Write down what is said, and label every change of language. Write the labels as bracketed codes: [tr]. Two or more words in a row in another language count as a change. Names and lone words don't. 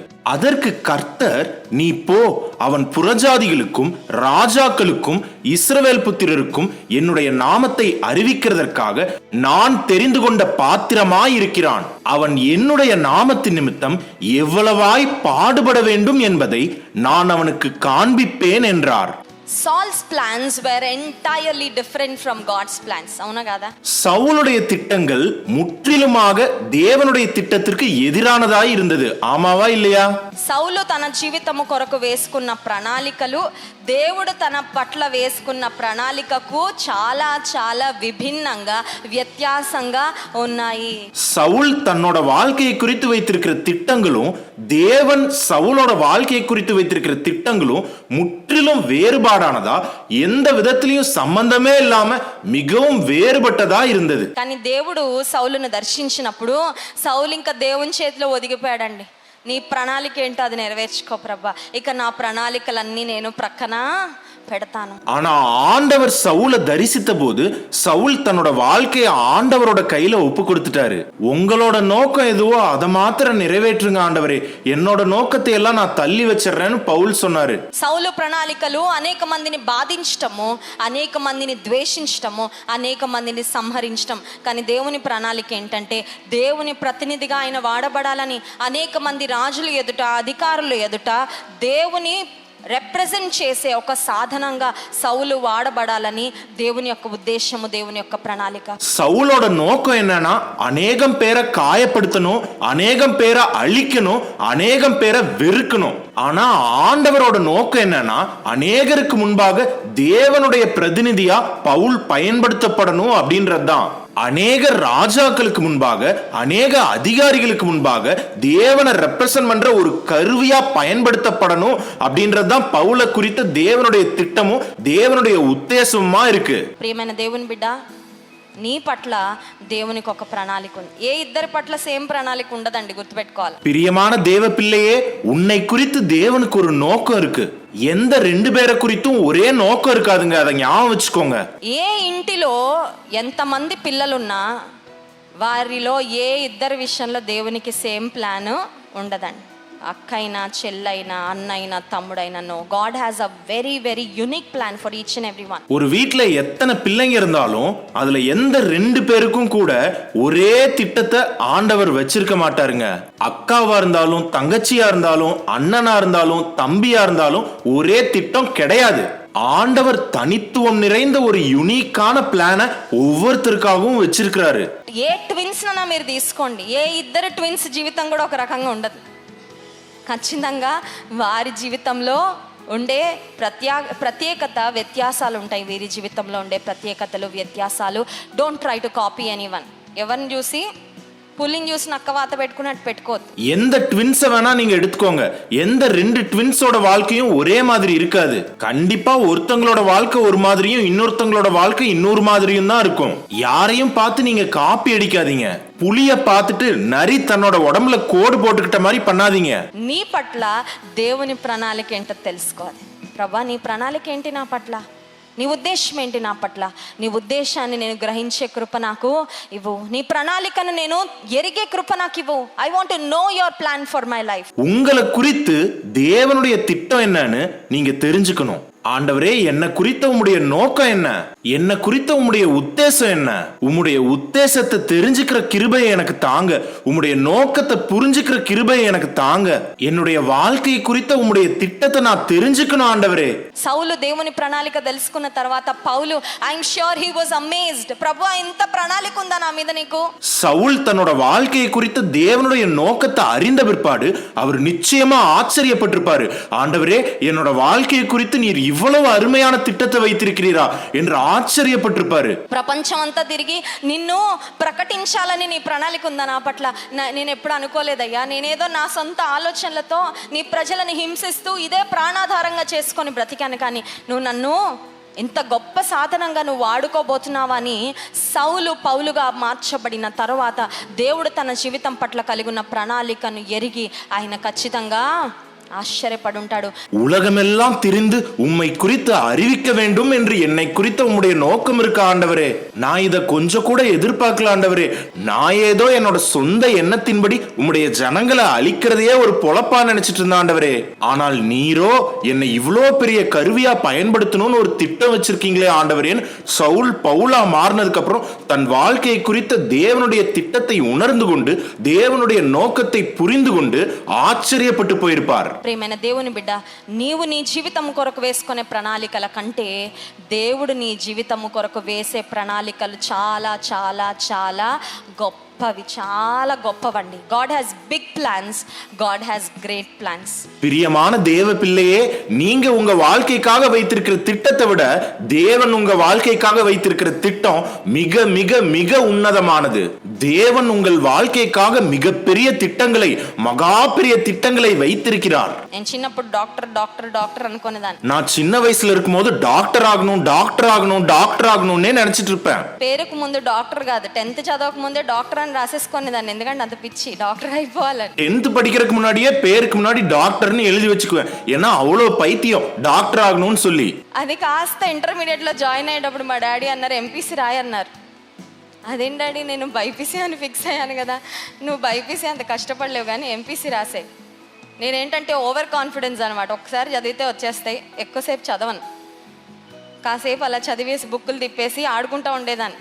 [ta] அதற்கு கர்த்தர், நீ போ, அவன் புறஜாதிகளுக்கும் ராஜாக்களுக்கும் இஸ்ரவேல் புத்திரருக்கும் என்னுடைய நாமத்தை அறிவிக்கிறதற்காக நான் தெரிந்து கொண்ட பாத்திரமாய் இருக்கிறான். அவன் என்னுடைய நாமத்தின் நிமித்தம் எவ்வளவாய் பாடுபட வேண்டும் என்பதை நான் அவனுக்கு காண்பிப்பேன் என்றார். [en] Saul's plans were entirely different from God's plans. [te] అవునా కదా? [ta] சவுலுடைய திட்டங்கள் முற்றிலுமாக தேவனுடைய திட்டத்திற்கு எதிரானதாய் இருந்தது. ஆமாவா இல்லையா? [te] సౌలు తన జీవితము కొరకు వేసుకున్న ప్రణాళికలు దేవుడు తన పట్ల వేసుకున్న ప్రణాళికకు చాలా చాలా విభిన్నంగా వ్యత్యాసంగా ఉన్నాయి. [ta] சவுல் தன்னோட வாழ்க்கையை குறித்து வைத்திருக்கிற திட்டங்களும் தேவன் சவுலோட வாழ்க்கையை குறித்து வைத்திருக்கிற திட்டங்களும் முற்றிலும் வேறுபாடானதா, எந்த விதத்திலையும் சம்பந்தமே இல்லாம மிகவும் வேறுபட்டதா இருந்தது. [te] కానీ దేవుడు సౌలును దర్శించినప్పుడు సౌలు ఇంకా దేవుని చేతిలో ఒదిగిపోయాడండి. నీ ప్రణాళిక ఏంటో అది నెరవేర్చుకో ప్రభా, ఇక నా ప్రణాళికలన్నీ నేను ప్రక్కన పెడతాను. [ta] ஆனா ஆண்டவர் சவுலை தரிசித்த போது சவுல் தன்னோட வாழ்க்கையை ஆண்டவரோட கையில ஒப்பு கொடுத்துட்டாரு. உங்களோட நோக்கம் எதுவோ அதை மாத்திரம் நிறைவேற்றுங்க ஆண்டவரே, என்னோட நோக்கத்தை எல்லாம் நான் தள்ளி வச்சிடறேன்னு பவுல் சொன்னாரு. [te] సౌలు ప్రణాళికలు అనేక మందిని బాధించటము, అనేక మందిని ద్వేషించటము, అనేక మందిని సంహరించటం. కానీ దేవుని ప్రణాళిక ఏంటంటే దేవుని ప్రతినిధిగా ఆయన వాడబడాలని, అనేక మంది రాజుల ఎదుట, అధికారుల ఎదుట దేవుని రెప్రజెంట్ చేసే ఒక సాధనంగా సౌలు వాడబడాలని దేవుని యొక్క ఉద్దేశము, దేవుని యొక్క ప్రణాళిక. [ta] சவுலோட நோக்கம் என்னன்னா அநேகம் பேரை காயப்படுத்தணும், அநேகம் பேரை அழிக்கணும், அநேகம் பேரை வெறுக்கணும். ஆனா ஆண்டவரோட நோக்கம் என்னன்னா அநேகருக்கு முன்பாக தேவனுடைய பிரதிநிதியா பவுல் பயன்படுத்தப்படணும் அப்படின்றதுதான். அநேக ராஜாக்களுக்கு முன்பாக, அநேக அதிகாரிகளுக்கு முன்பாக தேவனை ரெப்ரசன்ட் பண்ற ஒரு கருவியா பயன்படுத்தப்படணும் அப்படின்றதுதான் பவுல குறித்த தேவனுடைய திட்டமும் தேவனுடைய உத்தேசமா இருக்கு. [te] ప్రియమైన దేవుని బిడ్డ, నీ పట్ల దేవునికి ఒక ప్రణాళిక ఉంది. ఏ ఇద్దరి పట్ల సేమ్ ప్రణాళిక ఉండదండి, గుర్తుపెట్టుకోవాలి. [ta] பிரியமான தேவ பிள்ளையே, உன்னை குறித்து தேவனுக்கு ஒரு நோக்கம் இருக்கு. எந்த ரெண்டு பேரை குறித்தும் ஒரே நோக்கம் இருக்காதுங்க, அதை ஞாபகம் வச்சுக்கோங்க. [te] ఏ ఇంటిలో ఎంతమంది పిల్లలున్నా వారిలో ఏ ఇద్దరి విషయంలో దేవునికి [en] same plan [te] ఉండదండి. అక్కైనా, చెల్లైనా, అన్నైనా, తమ్ముడైనా, [en] No, God has a very very unique plan for each and every one. [ta] ஒரு வீட்ல எத்தனை பிள்ளைங்க இருந்தாலும் அதுல எந்த ரெண்டு பேருக்கும் கூட ஒரே திட்டத்தை ஆண்டவர் வச்சிருக்க மாட்டாருங்க. அக்காவா இருந்தாலும், தங்கச்சியா இருந்தாலும், அண்ணனா இருந்தாலும், தம்பியா இருந்தாலும் ஒரே திட்டம் கிடையாது. ஆண்டவர் தனித்துவம் நிறைந்த ஒரு யூனிக்கான பிளான ஒவ்வொருத்தருக்காகவும் வச்சிருக்கிறாரு. [te] ఏ ట్విన్స్ నా మీరు తీసుకోండి, ఏ ఇద్దరు ట్విన్స్ జీవితం కూడా ఒక రకంగా ఉండదు. ఖచ్చితంగా వారి జీవితంలో ఉండే ప్రత్యేకత, వ్యత్యాసాలు ఉంటాయి. వీరి జీవితంలో ఉండే ప్రత్యేకతలు, వ్యత్యాసాలు. [en] Don't try to copy anyone. [te] ఎవరిని చూసి పుల్లింగ్ చూసి నక్క వాత పెట్టుకున్నట్టు పెట్టుకోవద్దు. [ta] எந்த ட்வின்ஸை வேணா நீங்க எடுத்துக்கோங்க, எந்த ரெண்டு ட்வின்ஸோட வாழ்க்கையும் ஒரே மாதிரி இருக்காது. கண்டிப்பா ஒருத்தங்களோட வாழ்க்கை ஒரு மாதிரியும் இன்னொருத்தங்களோட வாழ்க்கை இன்னொரு மாதிரியும் தான் இருக்கும். யாரையும் பார்த்து நீங்க காப்பி அடிக்காதீங்க. புலிய பார்த்துட்டு நரி தன்னோட உடம்புல கோடு போட்டுக்கிட்ட மாதிரி பண்ணாதீங்க. [te] నీ పట్ల దేవుని ప్రణాళిక ఏంటో తెలుసుకోవాలి. ప్రభా, నీ ప్రణాళిక ఏంటి నా పట్ల? నీ ఉద్దేశం ఏంటి నా పట్ల, నీ ఉద్దేశాన్ని నేను గ్రహించే కృప నాకు ఇవ్వు, నీ ప్రణాళికను నేను ఎరిగే కృప నాకు ఇవ్వు. [en] I want to know your plan for my life. [ta] உங்களை குறித்து தேவனுடைய திட்டம் என்னன்னு நீங்க தெரிஞ்சுக்கணும். ஆண்டவரே, என்ன குறித்த உம்முடைய நோக்கம் என்ன, என்ன குறித்த உம்முடைய உத்தேசம் என்ன, உம்முடைய உத்தேசத்தை தெரிஞ்சுக்கிற கிருபையை எனக்கு தாங்க, உம்முடைய நோக்கத்தை புரிஞ்சுக்கிற கிருபையை எனக்கு தாங்க, என்னுடைய வாழ்க்கை குறித்த உம்முடைய திட்டத்தை நான் தெரிஞ்சுக்கணும் ஆண்டவரே. [te] సౌలు దేవుని ప్రణాళిక తెలుసుకున్న తర్వాత పౌలు [en] I'm sure he was amazed. [te] ప్రభువా, ఇంత ప్రణాళిక ఉందా నా మీద నీకు? [ta] சவுல் தன்னோட வாழ்க்கையை குறித்த தேவனுடைய நோக்கத்தை அறிந்த பிற்பாடு அவர் நிச்சயமா ஆச்சரியப்பட்டிருப்பாரு. ஆண்டவரே, என்னோட வாழ்க்கையை குறித்து நீர் இவ்வளவு அருமையான திட்டத்தை வைத்திருக்கிறீரா என்று ஆச்சரியப்பட்டிருப்பாரு. [te] ప్రపంచం అంతా తిరిగి నిన్ను ప్రకటించాలని నీ ప్రణాళిక ఉందా నా పట్ల? నేను ఎప్పుడు అనుకోలేదయ్యా. నేనేదో నా సొంత ఆలోచనలతో నీ ప్రజలను హింసిస్తూ ఇదే ప్రాణాధారంగా చేసుకొని బ్రతికాను, కానీ నువ్వు నన్ను ఇంత గొప్ప సాధనంగా నువ్వు వాడుకోబోతున్నావని సౌలు పౌలుగా మార్చబడిన తర్వాత దేవుడు తన జీవితం పట్ల కలిగి ఉన్న ప్రణాళికను ఎరిగి ఆయన ఖచ్చితంగా ஆச்சரியப்படுண்டாడు. [ta] உலகமெல்லாம் திரிந்து உம்மை குறித்து அறிவிக்க வேண்டும் என்று என்னை குறித்த உம்முடைய நோக்கம் இருக்க ஆண்டவரே. நான் இதை கொஞ்சம் கூட எதிர்பார்க்கல ஆண்டவரே. நான் ஏதோ என்னோட சொந்த எண்ணத்தின்படி உம்முடைய ஜனங்களை அழிக்கிறதையே ஒரு பொழப்பா நினைச்சிட்டு இருந்த ஆண்டவரே. ஆனால் நீரோ என்னை இவ்வளோ பெரிய கருவியா பயன்படுத்தணும்னு ஒரு திட்டம் வச்சிருக்கீங்களே ஆண்டவரேன்னு சவுல் பவுலா மாறினதுக்கு அப்புறம் தன் வாழ்க்கையை குறித்த தேவனுடைய திட்டத்தை உணர்ந்து கொண்டு தேவனுடைய நோக்கத்தை புரிந்து கொண்டு ஆச்சரியப்பட்டு போயிருப்பார். [te] ప్రియమైన దేవుని బిడ్డ, నీవు నీ జీవితం కొరకు వేసుకునే ప్రణాళికల కంటే దేవుడు నీ జీవితం కొరకు వేసే ప్రణాళికలు చాలా చాలా చాలా గొప్పవి, చాలా గొప్పవండి. [en] God has big plans, God has great plans. [ta] பிரியமான தேவ பிள்ளையே, நீங்க உங்க வாழ்க்கைக்காக வைத்திருக்கிற திட்டத்தை விட தேவன் உங்க வாழ்க்கைக்காக வைத்திருக்கிற திட்டம் மிக மிக மிக உன்னதமானது. தேவன் உங்கள் வாழ்க்கைக்காக மிகப்பெரிய திட்டங்களை, மகா பெரிய திட்டங்களை வைத்திருக்கிறார். [te] నేను చిన్నప్పుడు డాక్టర్ డాక్టర్ డాక్టర్ అనుకునేదాన్ని. [ta] நான் சின்ன வயசுல இருக்கும்போது டாக்டர் ஆகணும் டாக்டர் ஆகணும் டாக்டர் ஆகணும்னே நினைச்சிட்டு இருப்பேன். [te] పేరుకు ముందు డాక్టర్ కాదు, 10th చదవక ముందే డాక్టర్ అని రాసేసుకునేదాన్ని. ఎందుకంటే అంత పిచ్చి, డాక్టర్ అయిపోవాలని. [ta] 10th படிக்கிறதுக்கு முன்னாடியே பேருக்கு முன்னாடி டாக்டர்னு எழுதி வச்சுக்குவேன். ஏன்னா அவ்வளவு பைத்தியம் டாக்டர் ஆகணும்னு சொல்லி. [te] అది కాస్త ఇంటర్మీడియట్ లో జాయిన్ అయ్యేటప్పుడు మా డాడీ అన్నారు ఎంపీసీ రాయి అన్నారు. అదేం డాడీ, నేను బైపీసీ అని ఫిక్స్ అయ్యాను కదా. నువ్వు బైపీసీ అంత కష్టపడలేవు కానీ ఎంపీసీ రాసే. నేనేంటంటే [en] over confidence [te] అనమాట. ఒకసారి చదివితే వచ్చేస్తాయి, ఎక్కువసేపు చదవను. కాసేపు అలా చదివేసి బుక్కులు తిప్పేసి ఆడుకుంటూ ఉండేదాన్ని.